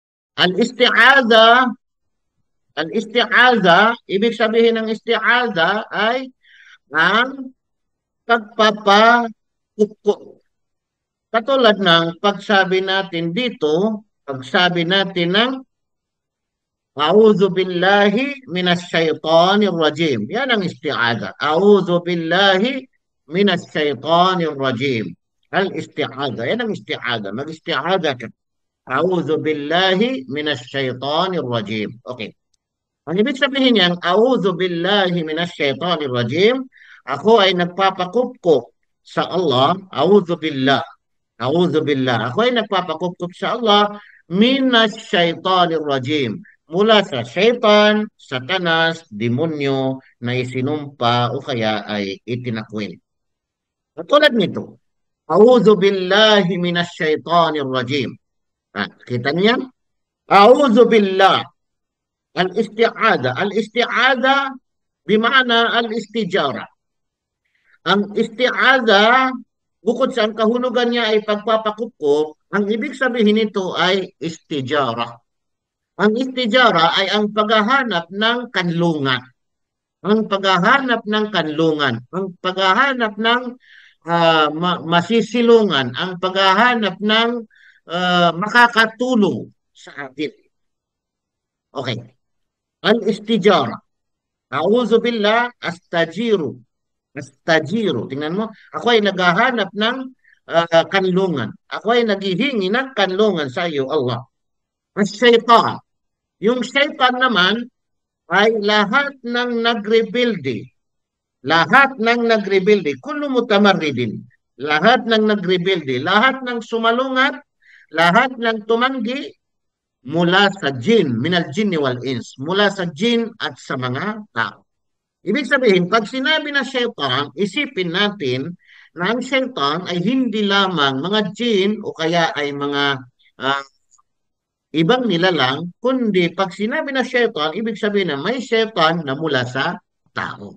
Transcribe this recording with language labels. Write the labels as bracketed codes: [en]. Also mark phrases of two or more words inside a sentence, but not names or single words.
[ar] الاستعاذة الاستعاذة, [tl] ibig sabihin ng isti'adha ay ang pagpapakupkop. Katulad ng pagsabi natin dito, pagsabi natin ng [ar] أعوذ بالله من الشيطان الرجيم. [tl] Yan ang isti'adha. [ar] أعوذ بالله من الشيطان الرجيم. الاستعاذة. [tl] Yan ang isti'adha. Mag-isti'adha ka. [ar] أعوذ بالله من الشيطان الرجيم. [tl] Okay. Ang ibig sabihin niyan, [ar] أعوذ بالله من الشيطان الرجيم. [tl] Ako ay nagpapakupkop sa Allah. [ar] أعوذ بالله أعوذ بالله. [tl] Ako ay nagpapakupkop sa Allah [ar] من الشيطان الرجيم. [tl] Mula sa shaytan, satanas, demonyo na isinumpa o kaya ay itinakwil. Katulad nito, [ar] أعوذ بالله من الشيطان الرجيم. [tl] Kita niya? [ar] أعوذ بالله. الاستعاذة. الاستعاذة بمعنى الاستجارة. [tl] Ang isti'ada, bukod sa ang kahulugan niya ay pagpapakupkop, ang ibig sabihin nito ay istijara. Ang istijara ay ang paghahanap ng kanlungan. Ang paghahanap ng kanlungan. Ang paghahanap ng masisilungan. Ang paghahanap ng makakatulong sa atin. [ar] Okay. الاستجارة أعوذ بالله أستجير. أستجير. [tl] Tingnan mo. Ako ay naghahanap ng kanlungan. Ako ay naghihingi ng kanlungan sa iyo, Allah. As-shaytan. Yung shaytan naman ay lahat ng nagrebuilde. Lahat ng nagrebuilde. [ar] كل متمرد. [tl] Lahat ng nagrebuilde. Lahat ng sumalungat. Lahat ng tumanggi mula sa jin, [ar] من الجن والإنس. [tl] Mula sa jin at sa mga tao. Ibig sabihin, pag sinabi na shaytan, isipin natin na ang shaytan ay hindi lamang mga jin o kaya ay mga uh, ibang nilalang, kundi pag sinabi na shaytan, ibig sabihin na may shaytan na mula sa tao.